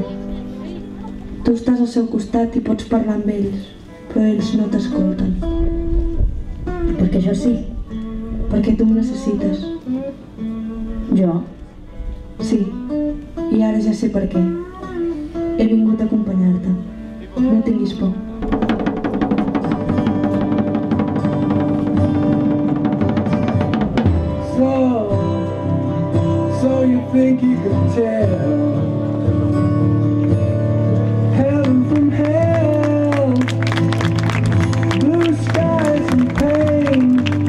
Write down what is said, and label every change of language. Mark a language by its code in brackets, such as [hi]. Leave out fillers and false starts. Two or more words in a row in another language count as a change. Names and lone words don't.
[ca] Tu estàs al seu costat i pots parlar amb ells, però ells no t'escolten. Perquè jo sí. Perquè tu em necessites. Jo? Sí. I ara ja sé per què. He vingut a acompanyar-te. No tinguis por. [en] So you think you can tell heaven from hell, blue skies and pain?